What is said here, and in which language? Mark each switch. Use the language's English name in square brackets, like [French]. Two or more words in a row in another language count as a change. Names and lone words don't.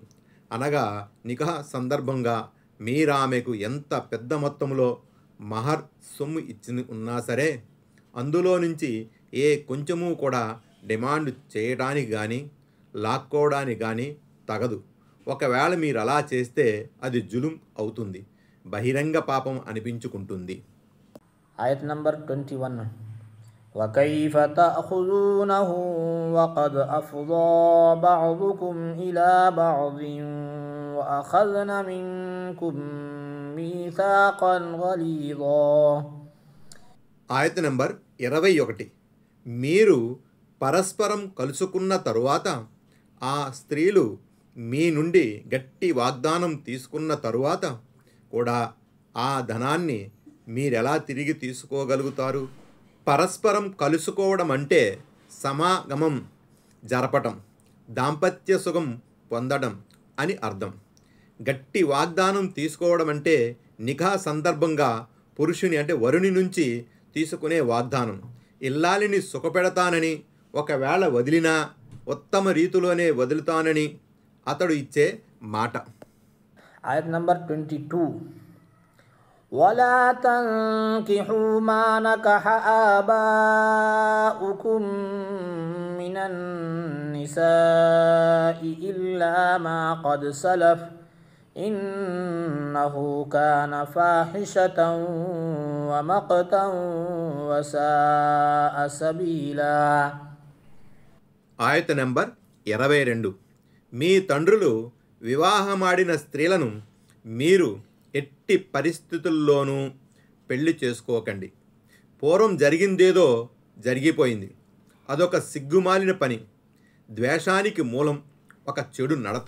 [Telugu] అనగా నికాహ్ సందర్భంగా మీరామెకు ఎంత పెద్ద మొత్తంలో మహర్ సొమ్ము ఇచ్చి ఉన్నా సరే అందులో నుంచి ఏ కొంచెము కూడా డిమాండ్ చేయడానికి కానీ లాక్కోవడానికి కానీ తగదు. ఒకవేళ మీరు అలా చేస్తే అది జులుం అవుతుంది, బహిరంగ పాపం అనిపించుకుంటుంది. ఆయత్ నంబర్ 21. [Arabic] وَكَيْفَ تَأْخُذُونَهُ وَقَدْ أَفْضَى بَعْضُكُمْ إِلَى بَعْضٍ وَأَخَذْنَ مِنْكُمْ مِيثَاقًا غَلِيظًا. [Telugu] ఆయత్ నంబర్ 21. మీరు పరస్పరం కలుసుకున్న తరువాత ఆ స్త్రీలు మీ నుండి గట్టి వాగ్దానం తీసుకున్న తరువాత కూడా ఆ ధనాన్ని మీరెలా తిరిగి తీసుకోగలుగుతారు? పరస్పరం కలుసుకోవడం అంటే సమాగమం జరపటం, దాంపత్య సుఖం పొందడం అని అర్థం. గట్టి వాగ్దానం తీసుకోవడం అంటే నిఖా సందర్భంగా పురుషుని అంటే వరుని నుంచి తీసుకునే వాగ్దానం. ఇల్లాలిని సుఖపెడతానని, ఒకవేళ వదిలినా ఉత్తమ రీతిలోనే వదులుతానని అతడు ఇచ్చే మాట. ఆయత్ నంబర్ 22. [Arabic] وَلَا تَنْكِحُوا مَا نَكَحَ آبَاؤُكُمْ مِنَ النِّسَاءِ إِلَّا مَا قَدْ سَلَفَ إِنَّهُ كَانَ فَاحِشَةً وَمَقْتًا وَسَاءَ سَبِيلًا. [Telugu] ఆయత నెంబర్ 22. మీ తండ్రులు వివాహమాడిన స్త్రీలను మీరు ఎట్టి పరిస్థితుల్లోనూ పెళ్లి చేసుకోకండి. పూర్వం జరిగిందేదో జరిగిపోయింది. అదొక సిగ్గుమాలిన పని, ద్వేషానికి మూలం, ఒక చెడు నడత.